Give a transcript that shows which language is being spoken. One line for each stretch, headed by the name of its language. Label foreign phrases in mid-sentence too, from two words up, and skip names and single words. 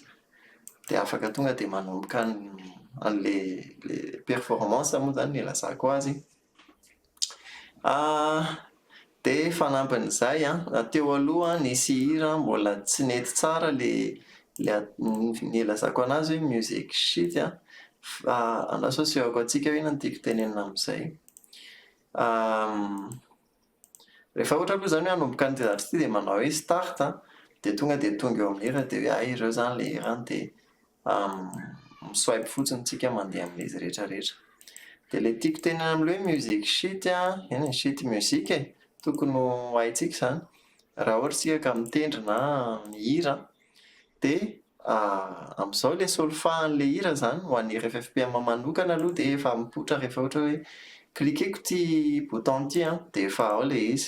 Malagasy: De afaka tonga de manomboka an'le performance moa zany no ilazako azy. De fanampin'izay an, teo aloha nisy hira mbola tsy nety tsara le nilazako anazy hoe
English: music shit
Malagasy: an, asosiôko antsika hoe inona no tiako tenenina amin'izay. Rehefa ohatra aloha zany hoe hanomboka an'ity zavatra ity de manao hoe start an, de tonga eo amin'ny hira de hoe ireo zany le hirany de mi-swipe fotsiny tsika mandeha amin'izy rehetrarehetra. De le tiako tenenina amin'ilay hoe
English: music shit
Malagasy: an, eny e
English: shit music
Malagasy: e, tokony ho haintsika izany raha ohatra isika ka mitendry na mihira. De amin'izao le solfain'le hira zany ho an'ny hira FFPM manokana aloha de efa mipoitra rehefa ohatra hoe cliqueko ty bouton ty an de efa ao le izy.